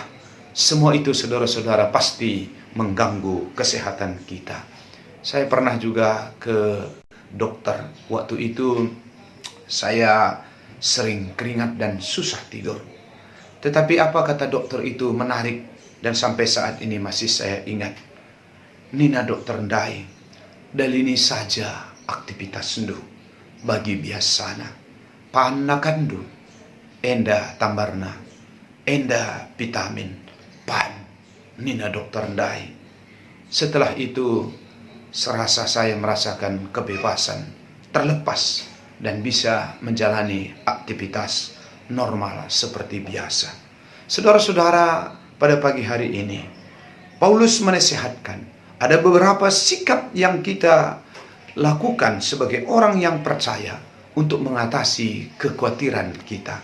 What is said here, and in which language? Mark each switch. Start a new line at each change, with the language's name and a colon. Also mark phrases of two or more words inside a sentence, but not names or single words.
Indonesian: Semua itu saudara-saudara pasti mengganggu kesehatan kita. Saya pernah juga ke dokter. Waktu itu saya sering keringat dan susah tidur. Tetapi apa kata dokter itu menarik dan sampai saat ini masih saya ingat.
Batak Karo: Nina dokter Ndai, dalini saja aktivitas ndu bagi biasana. Panakandu, enda tambarna, enda vitamin, pan. Nina dokter Ndai.
Indonesian: Setelah itu serasa saya merasakan kebebasan, terlepas dan bisa menjalani aktivitas normal seperti biasa. Saudara-saudara, pada pagi hari ini Paulus menasihatkan ada beberapa sikap yang kita lakukan sebagai orang yang percaya untuk mengatasi kekhawatiran kita.